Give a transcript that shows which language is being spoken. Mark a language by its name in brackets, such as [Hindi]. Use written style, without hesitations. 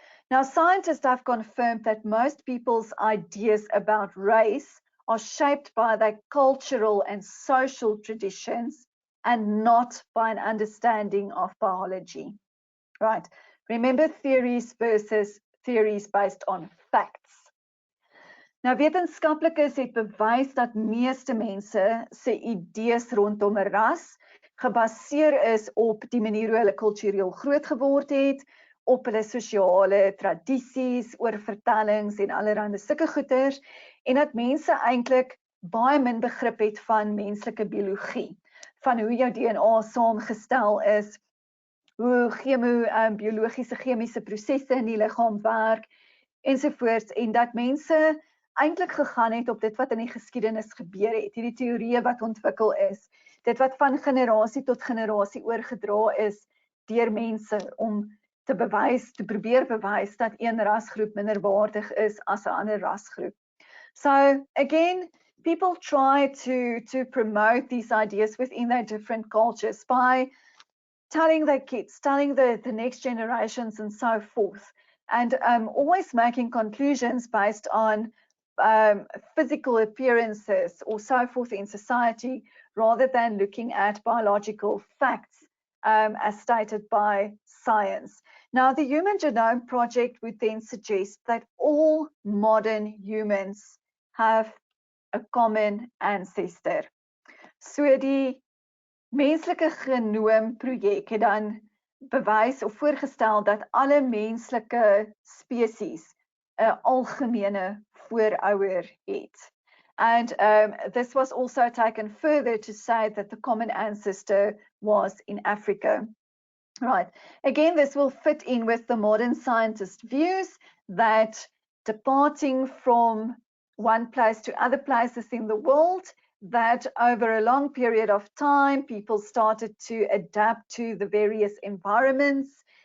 [English] Now, scientists have confirmed that most people's ideas about race are shaped by their cultural and social traditions and not by an understanding of biology, right? Remember, theories versus theories based on facts. [Afrikaans] Nou, wetenskaplikes het bewys dat meeste mense se idees rondom 'n ras gebaseer is op die manier hoe hulle kultureel groot geword het, op hulle sosiale tradisies, oorvertellings en allerlei sulke goeters, en dat mense eintlik baie min begrip het van menslike biologie, van hoe jou DNA saamgestel is, hoe biologiese chemiese prosesse in die liggaam werk, ensovoorts, en dat mense eintlik gegaan het op dit wat in die geskiedenis gebeur het, hierdie teorieë wat ontwikkel is, dit wat van generasie tot generasie oorgedra is deur mense om te probeer bewys dat een rasgroep minderwaardig is as 'n ander rasgroep. [English] So again, people try to promote these ideas within their different cultures by telling their kids, telling the next generations and so forth, and always making conclusions based on physical appearances or so forth in society, rather than looking at biological facts as stated by science. Now, the Human Genome Project would then suggest that all modern humans have a common ancestor. [Afrikaans] So die menslike genoomprojek het dan bewys of voorgestel dat alle menslike spesies 'n algemene voorouder het. [English] And this was also taken further to say that the common ancestor was in Africa. Right. Again, this will fit in with the modern scientist views that departing from one place to other places in the world, that over a long period of time, people started to adapt to the various environments.